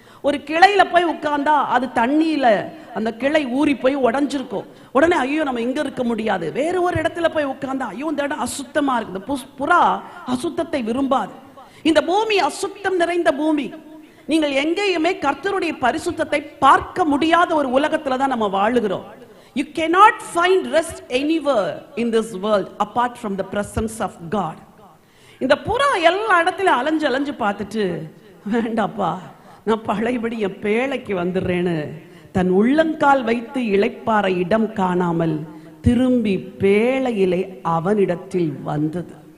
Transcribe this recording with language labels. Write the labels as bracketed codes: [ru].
[ta] ஒரு கிளையில போய் உட்கார்ந்தா அது தண்ணியில அந்த கிளை ஊறி போய் உடஞ்சிருக்கும். உடனே ஐயோ நம்ம இங்க இருக்க முடியாது, வேற ஒரு இடத்துல போய் உட்கார்ந்தா ஐயோ இந்த இடம் அசுத்தமா இருக்குது. புறா அசுத்தத்தை விரும்பாது. இந்த பூமி அசுத்தம் நிறைந்த பூமி. நீங்கள் எங்கேயுமே கர்த்தருடைய பரிசுத்தத்தை பார்க்க முடியாத ஒரு உலகத்துல தான் நம்ம வாழுகிறோம். [en] You cannot find rest anywhere in this world apart from the presence of God. [ta] இந்த புறா எல்லா இடத்துல அலைஞ்சு அலைஞ்சு பார்த்துட்டு, வேண்டாப்பா நான் பழையபடி என் பேழைக்கு வந்துடுறேன்னு தன் உள்ளங்கால் வைத்து இளைப்பாற இடம் காணாமல் திரும்பி பேழையிலே அவனிடத்தில் வந்தது.